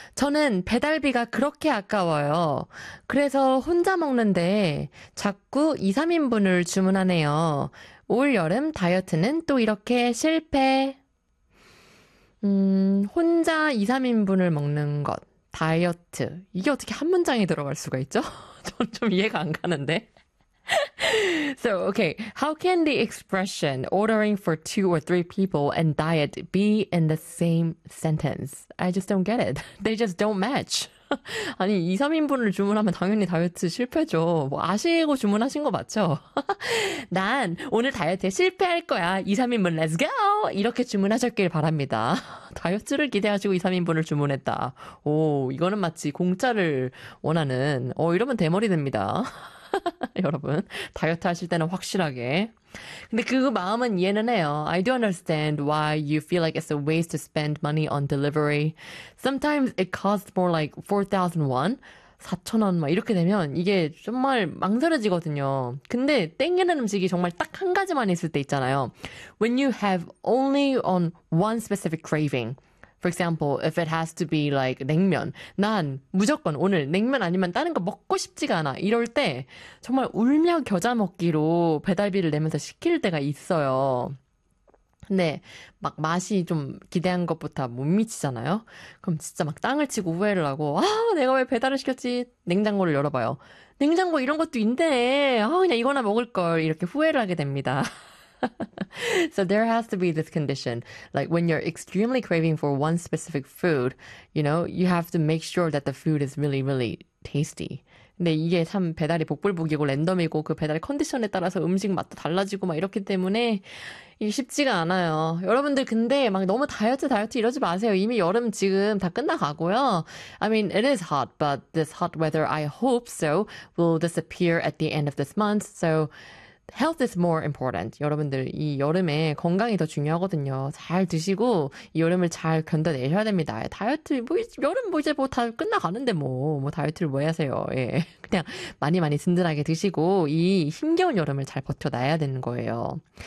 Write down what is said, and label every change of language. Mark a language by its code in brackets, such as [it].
[ko] 저는 배달비가 그렇게 아까워요. 그래서 혼자 먹는데 자꾸 2, 3인분을 주문하네요. 올여름 다이어트는 또 이렇게 실패. 혼자 2, 3인분을 먹는 것. 다이어트. 이게 어떻게 한 문장에 들어갈 수가 있죠? 전좀 이해가 안 가는데. [en] So, okay. How can the expression ordering for two or three people and diet be in the same sentence? I just don't get it. They just don't match. [ko] 아니, 2, 3인분을 주문하면 당연히 다이어트 실패죠. 뭐 아시고 주문하신 거 맞죠? 난 오늘 다이어트에 실패할 거야. 2, 3인분 렛츠 고! 이렇게 주문하셨길 바랍니다. 다이어트를 기대하시고 2, 3인분을 주문했다. 오, 이거는 마치 공짜를 원하는. 이러면 대머리 됩니다. 여러분, 다이어트 하실 때는 확실하게. 근데 그 마음은 이해는 해요. [en] I do understand why you feel like it's a waste to spend money on delivery. Sometimes it costs more like 4,000 won. [ko] 4,000원, 막, 이렇게 되면 이게 정말 망설여지거든요. 근데 땡기는 음식이 정말 딱한 가지만 있을 때 있잖아요. [en] When you have only on one specific craving. For example, if it has to be like 냉면. [ko] 난 무조건 오늘 냉면 아니면 다른 거 먹고 싶지가 않아. 이럴 때 정말 울며 겨자 먹기로 배달비를 내면서 시킬 때가 있어요. 근데 막 맛이 좀 기대한 것보다 못 미치잖아요. 그럼 진짜 막 땅을 치고 후회를 하고 아, 내가 왜 배달을 시켰지? 냉장고를 열어봐요. 냉장고 이런 것도 있네. 아, 그냥 이거나 먹을 걸. 이렇게 후회를 하게 됩니다. [en] So there has to be this condition. Like when you're extremely craving for one specific food, you know, you have to make sure that the food is really, really tasty. [ko] 근데 이게 참 배달이 복불복이고 랜덤이고 그 배달 컨디션에 따라서 음식 맛도 달라지고 막 이렇기 때문에 이게 쉽지가 않아요. 여러분들 근데 막 너무 다이어트 다이어트 이러지 마세요. 이미 여름 지금 다 끝나가고요. [en] I mean, it is hot, but this hot weather, I hope so, will disappear at the end of this month. So Health is more important. [ko] 여러분들, 이 여름에 건강이 더 중요하거든요. 잘 드시고, 이 여름을 잘 견뎌내셔야 됩니다. 다이어트, 뭐, 여름 뭐 이제 뭐다 끝나가는데 뭐. 뭐 다이어트를 뭐 하세요. 예. 그냥 많이 많이 든든하게 드시고, 이 힘겨운 여름을 잘 버텨놔야 되는 거예요.